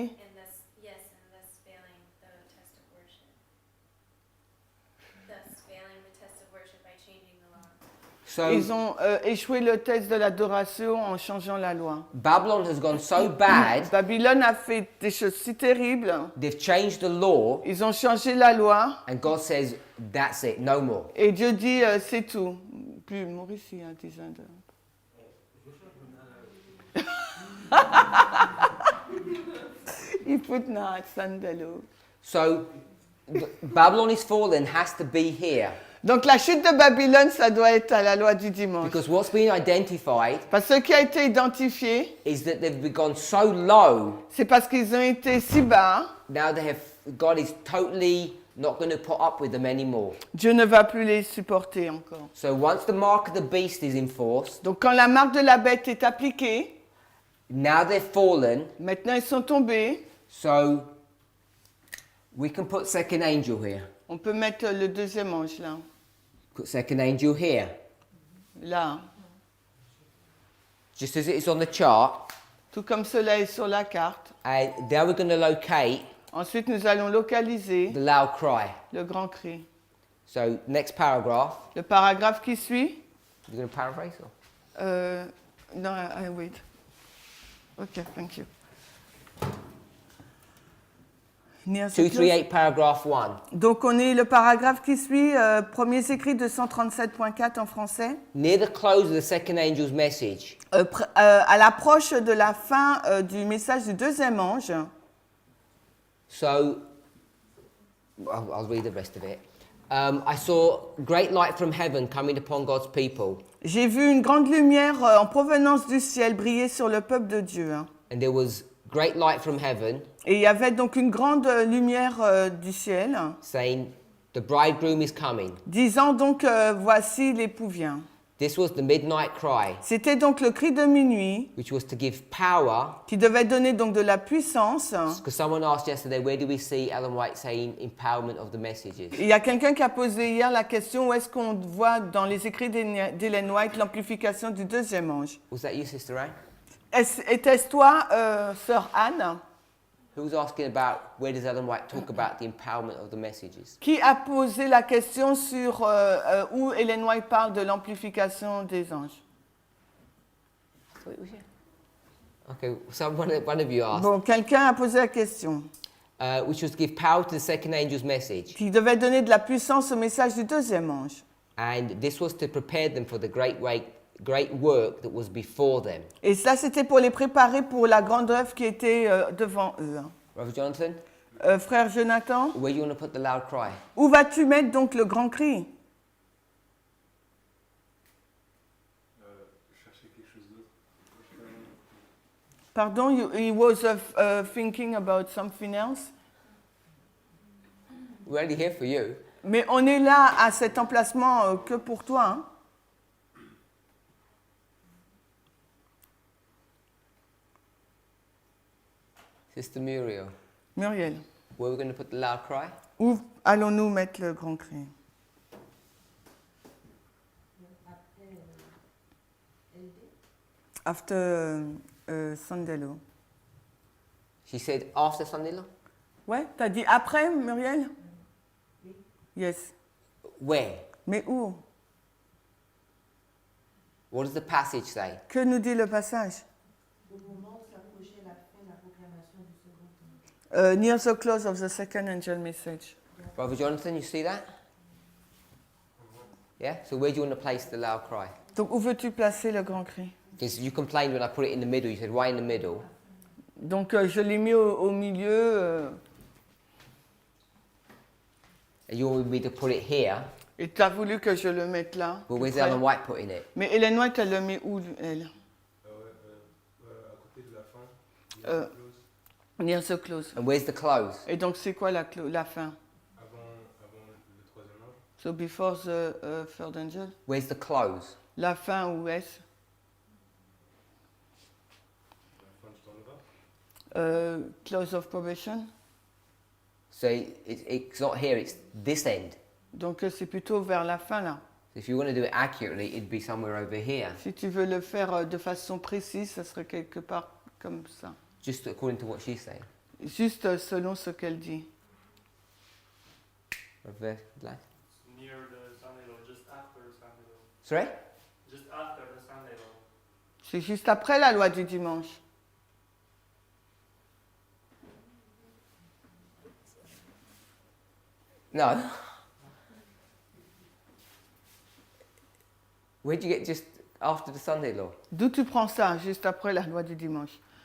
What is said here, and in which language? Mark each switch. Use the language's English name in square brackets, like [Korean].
[English] And thus, yes, and thus failing the test of worship. Thus failing the test of worship by changing the law. So [French] Ils ont échoué le test de l'adoration en changeant la loi. [English] Babylon has gone so bad, [French] Babylone a fait des choses si terribles. [English] they've changed the law, [French] Ils ont changé la loi [English] and God says, that's it, no more. [French] et Dieu dit c'est tout. Plus Maurice, il y a des Indes. Il put not Sandalo. [English] So Babylon is fallen has to be here. [French] Donc la chute de Babylone, ça doit être à la loi du dimanche. [English] Because what's been identified [French] Parce que ce qui a été identifié, [English] is that they've gone so low, [French] c'est parce qu'ils ont été si bas, [English] now God is totally not going to put up with them anymore. [French] Dieu ne va plus les supporter encore. [English] So once the mark of the beast is enforced, [French] Donc quand la marque de la bête est appliquée, [English] now they've fallen, [French] maintenant ils sont tombés, [English] so we can put second angel here. [French] on peut mettre le deuxième ange là. [English] Put second angel here. [French] Là. [English] Just as it is on the chart. [French] Tout comme cela est sur la carte. [English] And then we're going to locate [French] Ensuite, nous allons localiser [English] the loud cry. [French] le grand cri. [English] So next paragraph. [French] Le paragraphe qui suit. [English] You're going to paraphrase? Or? No, I wait. Okay, thank you. Near the close. 238, paragraph 1. [French] Donc on est le paragraphe qui suit, premier écrit 237.4 en français. [English] Near the close of the second angel's message, [French] À l'approche de la fin du message du deuxième ange, [English] so I'll read the rest of it. I saw great light from heaven coming upon God's people, [French] j'ai vu une grande lumière en provenance du ciel briller sur le peuple de Dieu. [English] and there was great light from heaven [French] Et il y avait donc une grande lumière du ciel, [English] saying, "The bridegroom is coming." [French] disant donc voici l'époux vient. [English] This was the midnight cry, [French] C'était donc le cri de minuit [English] which was to give power. [French] qui devait donner donc de la puissance. [English] Because someone asked yesterday, where do we see Ellen White saying empowerment of the messages? [French] Il y a quelqu'un qui a posé hier la question où est-ce qu'on voit dans les écrits d'Ellen White l'amplification du deuxième ange. [English] Was that you, Sister Anne? [French] Était-ce toi, sœur Anne, [English] Who was asking about where does Ellen White talk about the empowerment of the messages? [French] qui a posé la question sur où Ellen White parle de l'amplification des anges? [English] So it was you. Okay, so one of you asked, [French] Bon, quelqu'un a posé la question. [English] which was to give power to the second angel's message, [French] Qui devait donner de la puissance au message du deuxième ange. [English] and this was to prepare them for the great work that was before them. [French] Et ça, c'était pour les préparer pour la grande œuvre qui était devant eux. [English] Brother Jonathan, [French] Frère Jonathan, [English] where do you want to put the loud cry? [French] où vas-tu mettre donc le grand cri? Chercher quelque chose d'autre. [English] Pardon, he was thinking about something else. We're only here for you. [French] Mais on est là à cet emplacement que pour toi. Hein? [English] Sister Muriel, Muriel, where are we going to put the loud cry? [French] où allons-nous mettre le grand cri? [English] After Sandelo. She said after Sunday law? [French] Ouais, t'as dit après, Muriel? Oui. [English] Yes. Where? [French] Mais où? [English] What does the passage say? [French] Que nous dit le passage? [English] Near the close of the second angel message. Brother Jonathan, you see that? Yeah? So where do you want to place the loud cry? [French] Donc, où veux-tu placer le grand cri? [English] Because you complained when I put it in the middle. You said, why in the middle? [French] Donc, je l'ai mis au milieu. [English] And you want me to put it here. [French] Et tu as voulu que je le mette là. [English] But where's [French] près. [English] Ellen White putting it? [French] Mais Ellen White, elle le met où, elle? À côté de la fin, [English] Near the close. And where's the close? [French] Et donc, c'est quoi la fin? avant le troisième ange. [English] So, before the third angel. Where's the close? [French] La fin, où est-ce? La fin du temps de grâce. [English] Close of probation. So it's not here, it's this end. [French] Donc, c'est plutôt vers la fin, là. [English] So if you want to do it accurately, it'd be somewhere over here. [French] Si tu veux le faire de façon précise, ça serait quelque part comme ça. [English] Just according to what she's saying. [French] Juste selon ce qu'elle dit. [English] Over there. Near the Sunday law, just after the Sunday law. Sorry? Just after the Sunday law. [French] C'est juste après la loi du dimanche. [English] No. Where'd you get just after the Sunday law? [French] D'où tu prends ça, juste après la loi du dimanche?